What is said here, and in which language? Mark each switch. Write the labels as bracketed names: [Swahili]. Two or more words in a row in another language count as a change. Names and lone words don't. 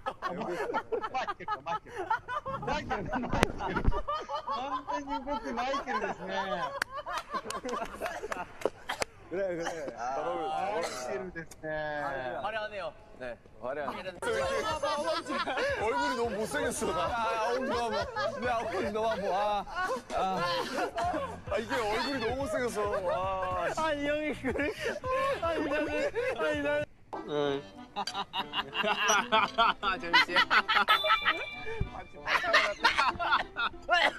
[Japanese] 完全に僕マイケルですね。 [Korean] 그래 그래. [Japanese] 마이케 ルですね。 [Korean] 화려하네요. 네 화려한. 얼굴이 너무 못생겼어. 내 너가 뭐 아 이게 얼굴이 너무 못생겼어. 와. 아니 형이 그래? 아니 나는 재밌지?